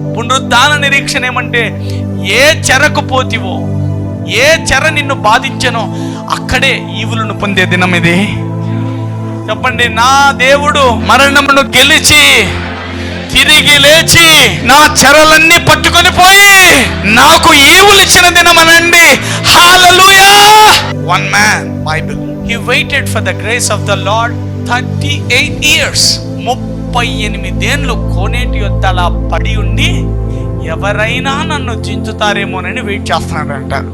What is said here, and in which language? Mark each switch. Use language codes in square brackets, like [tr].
[te] పునరుద్ధాన నిరీక్షణ ఏమంటే ఏ చెరకు పోతివో, ఏ చెర నిన్ను బాధించనో అక్కడే ఈవులను పొందే దినం ఇది. చెప్పండి. నా దేవుడు మరణమును గెలిచి తిరిగి లేచి నా చెరలన్నీ పట్టుకొని పోయి నాకు ఈవులు ఇచ్చిన దినం అనండి. హల్లెలూయా. [en] One man, Bible, he waited for the grace of the Lord 38 years. [te] 38 ఏళ్ళు కోనేటి యొద్ద అలా పడి ఉండి ఎవరైనా నన్ను చించుతారేమోనని వెయిట్ చేస్తున్నాడంట.